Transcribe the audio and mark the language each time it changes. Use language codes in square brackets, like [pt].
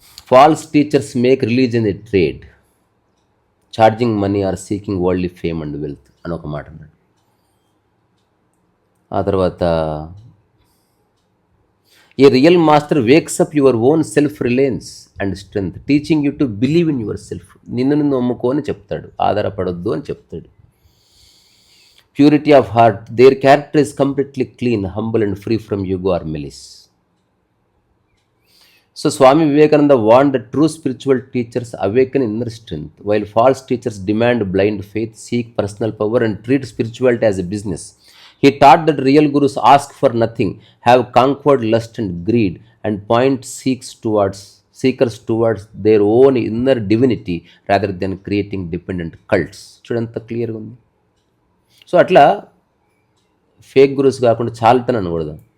[en] False teachers make religion a trade, charging money or seeking worldly fame and wealth అని ఒక మాట అన్నాడు. ఆ తర్వాత a real master wakes up your own self reliance and strength, teaching you to believe in yourself. [te] నిన్ను నమ్ముకో అని చెప్తాడు, ఆధారపడొద్దు అని చెప్తాడు. [en] Purity of heart, their character is completely clean, humble and free from ego or malice. So Swami Vivekananda warned that true spiritual teachers awaken inner strength, while false teachers demand blind faith, seek personal power and treat spirituality as a business. He taught that real gurus ask for nothing, have conquered lust and greed, and point seekers towards their own inner divinity rather than creating dependent cults. [te] చూడంత క్లియర్గా ఉంది. So అట్లా fake gurus కాకుండా చాలుతాను అనకూడదు.